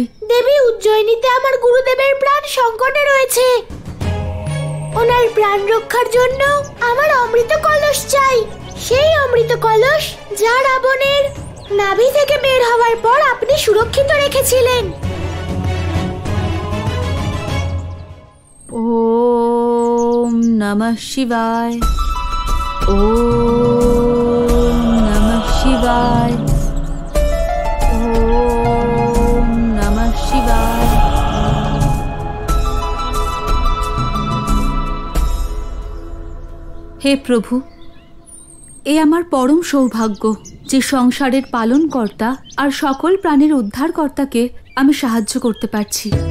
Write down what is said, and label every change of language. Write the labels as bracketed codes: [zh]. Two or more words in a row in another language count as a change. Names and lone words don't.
[bn] দেবী, উজ্জয়িনীতে আমার গুরুদেবের প্রাণ সংকটে রয়েছে। ওনার প্রাণ রক্ষার জন্য আমার অমৃত কলস চাই। সেই অমৃত কলস যা রাবণের নাভি থেকে বের হওয়ার পর আপনি সুরক্ষিত রেখেছিলেন। [sa] ওম নমঃ শিবায়, ওম নমঃ শিবায়, ওম নমঃ শিবায়। [bn] হে প্রভু, এ আমার পরম সৌভাগ্য যে সংসারের পালনকর্তা আর সকল প্রাণীর উদ্ধারকর্তাকে আমি সাহায্য করতে পারছি।